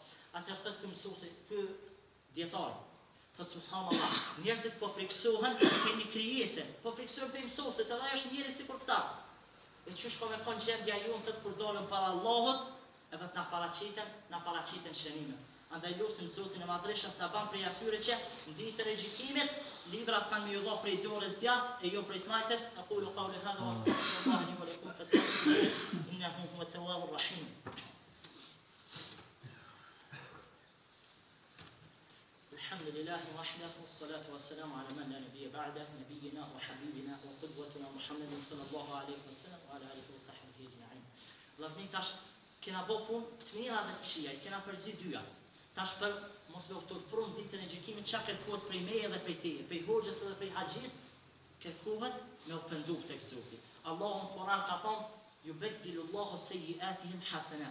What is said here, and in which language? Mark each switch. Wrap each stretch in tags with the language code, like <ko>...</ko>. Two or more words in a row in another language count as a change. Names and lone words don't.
<sq>Atëherë thot ky mësuesi, ky dietar, thot subhanallah, njerëzit po friksohen për një krijesë, po friksohen për mësuesit, edhe ai është njëri sikur këta. E çush ka me kon gjendja jon thot kur dolën para Allahut, edhe të na paraqiten shënimet. Andaj lusim Zotin e Madhreshëm ta ban prej atyre që në ditën e gjykimit librat kanë me ju dha prej dorës djathtë e jo prej të majtës.</sq> <ar>أقول قولي هذا وأستغفر الله لي ولكم فاستغفروه إنه هو التواب الرحيم. الحمد لله وحده والصلاة والسلام على من لا نبي بعده نبينا وحبيبنا وقدوتنا محمد صلى الله عليه وسلم وعلى آله وصحبه أجمعين.</ar> <sq>Vllazni tash kena bë punë të mira dhe të këqija, I kena përzi dyja. Tash për mos me u turprum ditën e gjykimit çka kërkohet prej meje dhe prej teje, prej hoxhës edhe prej haxhis, kërkohet me u pendu tek Zoti. Allahu në Kur'an ka thonë</sq> <ar>يبدل الله سيئاتهم حسنات.</ar>